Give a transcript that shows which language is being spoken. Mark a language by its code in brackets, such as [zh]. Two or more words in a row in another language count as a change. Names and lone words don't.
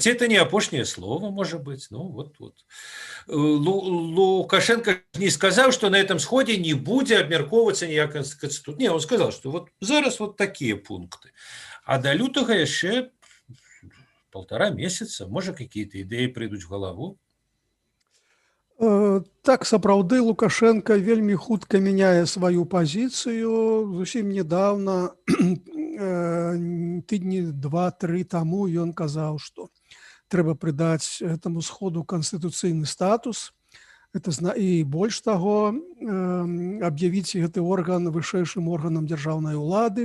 [ru] Это не опошнее слово, может быть. Лукашенко не сказал, что на этом сходе не будет обмерковываться никакая конституция. Не, он сказал, что вот зараз вот такие пункты. А до лютого еще 1,5 месяца. Может, какие-то идеи придут в голову? Так, [be] сапраўды, Лукашенко вельмі хутка мяняе сваю пазіцыю. Зусім недавно, тыдні 2-3 таму, ён казаў, што трэба прыдаць этому сходу канстытуцыйны статус. І больш таго, аб'явіць гэты орган вышэйшым органам дзяржаўнай улады.